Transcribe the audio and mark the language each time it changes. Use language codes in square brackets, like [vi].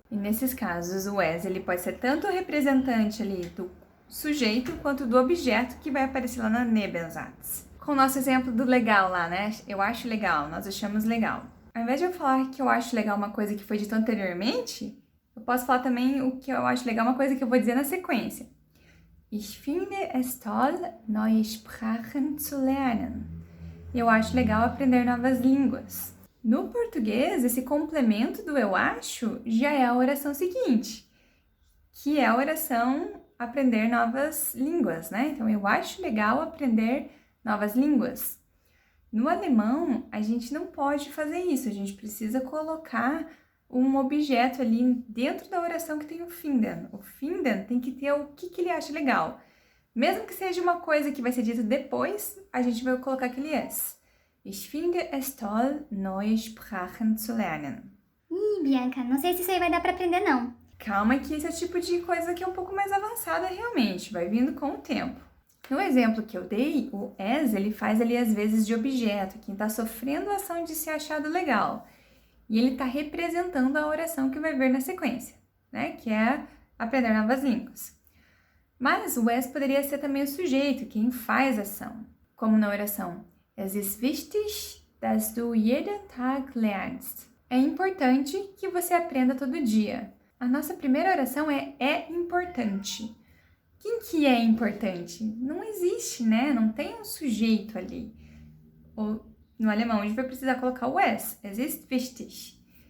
[pt] E nesses casos, o es ele pode ser tanto o representante ali do sujeito quanto do objeto que vai aparecer lá na Nebensatz. Com o nosso exemplo do legal lá, né? Eu acho legal, nós achamos legal. Ao invés de eu falar que eu acho legal uma coisa que foi dita anteriormente, eu posso falar também o que eu acho legal, uma coisa que eu vou dizer na sequência. [de] Ich finde es toll, neue Sprachen zu lernen. [pt] Eu acho legal aprender novas línguas. No português, esse complemento do eu acho já é a oração seguinte, que é a oração aprender novas línguas, né? Então, eu acho legal aprender novas línguas. No alemão, a gente não pode fazer isso, a gente precisa colocar um objeto ali dentro da oração que tem o finden. O finden tem que ter o que ele acha legal. Mesmo que seja uma coisa que vai ser dita depois, a gente vai colocar aquele es. [de] Ich finde es toll, neue Sprachen zu lernen. [pt] Bianca, não sei se isso aí vai dar pra aprender, não. Calma que esse é o tipo de coisa que é um pouco mais avançada realmente, vai vindo com o tempo. No exemplo que eu dei, o es, ele faz ali às vezes de objeto, quem está sofrendo a ação de ser achado legal. E ele está representando a oração que vai vir na sequência, né? Que é aprender novas línguas. Mas o es poderia ser também o sujeito, quem faz a ação. Como na oração, [de] Es ist wichtig, dass du jeden Tag lernst. [pt] É importante que você aprenda todo dia. A nossa primeira oração é importante. Quem que é importante? Não existe, né? Não tem um sujeito ali. Ou, no alemão, a gente vai precisar colocar o [de] es ist wichtig.